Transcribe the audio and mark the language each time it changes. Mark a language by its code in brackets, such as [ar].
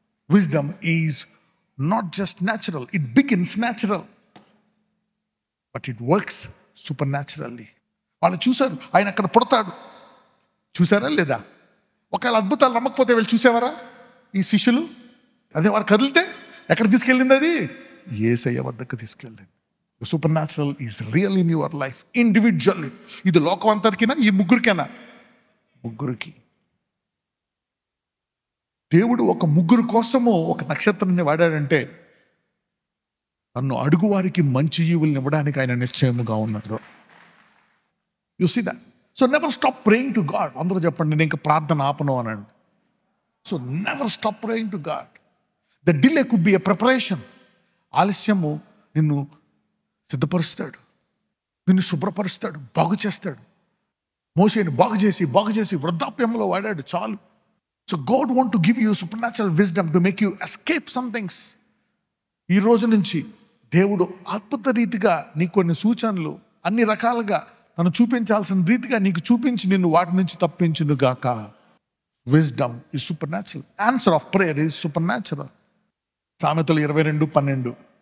[en] Wisdom is not just natural. It begins natural, but it works supernaturally. [te] వాళ్ళు చూశారు ఆయన అక్కడ పుడతాడు, చూసారా లేదా? ఒకవేళ అద్భుతాలు నమ్మకపోతే వెళ్ళి చూసేవారా ఈ శిష్యులు? అదే వారు కదిలితే ఎక్కడ తీసుకెళ్ళింది? అది యేసయ్య వద్దకు తీసుకెళ్ళింది. [en] Supernatural is real in your life individually. [te] ఇది లోకం అంతటికినా, ఈ ముగ్గురికేనా? ముగ్గురికి. దేవుడు ఒక ముగ్గురు కోసము ఒక నక్షత్రాన్ని వాడాడంటే తను అడుగు వారికి మంచి ఈవుల్ని ఇవ్వడానికి ఆయన నిశ్చయముగా ఉన్నాడు. [en] You see that. So never stop praying to god. [te] అందరూ చెప్పండి, నేను ఇంకా ప్రార్థన ఆపను అనండి. [en] So never stop praying to god. The delay could be a preparation. [te] ఆలస్యము నిన్ను సిద్ధపరుస్తాడు, నిన్ను శుభ్రపరుస్తాడు, బాగు చేస్తాడు. మోషేని బాగు చేసి వృద్ధాప్యంలో వాడాడు చాలు. [en] So God want to give you supernatural wisdom to make you escape some things. [te] ఈ రోజు నుంచి దేవుడు అద్భుత రీతిగా నీకు కొన్ని సూచనలు అన్ని రకాలుగా తను చూపించాల్సిన రీతిగా నీకు చూపించి నిన్ను వాటి నుంచి తప్పించును గాక. [en] Wisdom is supernatural. Answer of prayer is supernatural. [te] సామెతలు 22:12.